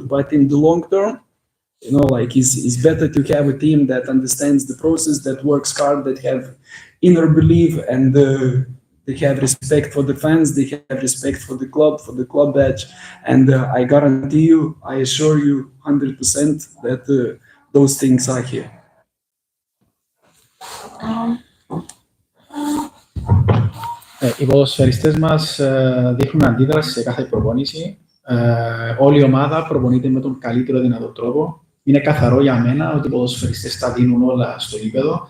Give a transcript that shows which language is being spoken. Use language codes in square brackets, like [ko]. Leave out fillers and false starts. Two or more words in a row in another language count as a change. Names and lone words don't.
[en] But in the long term, you know, like it's better to have a team that understands the process, that works hard, that have inner belief, and they have respect for the fans, they have respect for the club badge. And I guarantee you, I assure you 100% that those things are here. [el] Οι ποδοσφαιριστές μας δείχνουν αντίδραση σε κάθε προπόνηση. Όλη η ομάδα προπονείται με τον καλύτερο δυνατό τρόπο. Είναι καθαρό για μένα ότι οι ποδοσφαιριστές τα δίνουν όλα στο γήπεδο.